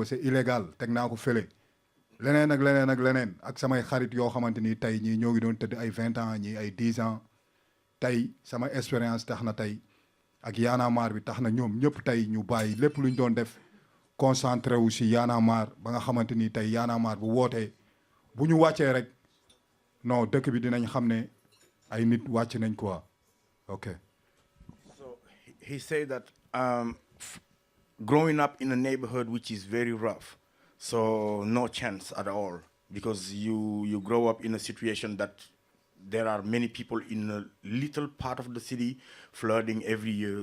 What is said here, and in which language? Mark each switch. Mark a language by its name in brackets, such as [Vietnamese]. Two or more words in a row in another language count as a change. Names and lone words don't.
[French] c'est illégal [Wolof] teg naa ko fële leneen ak leneen ak leneen ak samay xarit yoo xamante ni tey ñii ñoo ngi doon tëdd ay 20 ans ñii ay 10 ans tey sama expérience tax na tey ak Y'en a marre bi tax na ñoom ñëpp tey ñu bàyyi lépp lu ñu doon def concentré wu si Y'en a marre ba nga xamante ni tey Y'en a marre bu wootee bu ñu wàccee rek non dëkk bi dinañ xam ne ay nit wàcc nañ quoi ok. [English] So he said that growing up in a neighborhood which is very rough, so no chance at all, because you grow up in a situation that there are many people in a little part of the city flooding every year.